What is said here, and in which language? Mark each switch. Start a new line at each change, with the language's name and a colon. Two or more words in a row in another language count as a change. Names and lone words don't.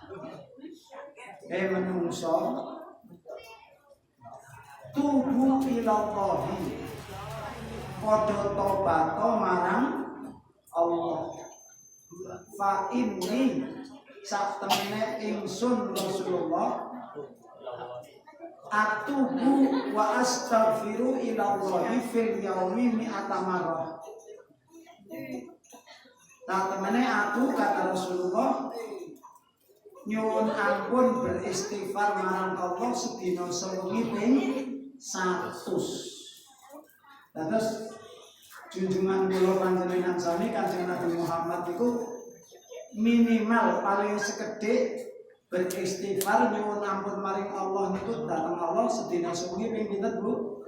Arabic: menungso توبوا إلى الله
Javanese: padha tobat marang Allah
Arabic: فإني
Javanese: satemene ingsun Rasulullah
Arabic: أتوب وأستغفر الله في اليوم مائة مرة.
Javanese: Satemene aku kata Rasulullah nyuwun ampun beristighfar marang Allah sedina sewengi ping 100. Terus junjungan kula panjenengan sami Kanjeng Nabi Muhammad itu minimal paling sekedhik beristighfar nyuwun ampun maring Allah niku dateng Allah sedina sewengi ping pinten Bu?